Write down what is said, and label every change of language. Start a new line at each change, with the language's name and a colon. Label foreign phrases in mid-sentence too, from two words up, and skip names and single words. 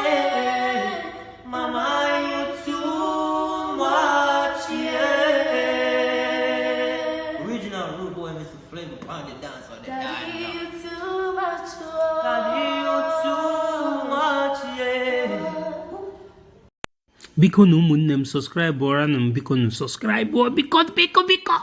English: Mama, you too much, yeah. Original Rude Boy, Mr. Flavor, pound it down so they Daddy, you too much, oh. Daddy, you too much, yeah.
Igbo: Biko na ụmụnne m subscribe ọra na m biko subscribe biko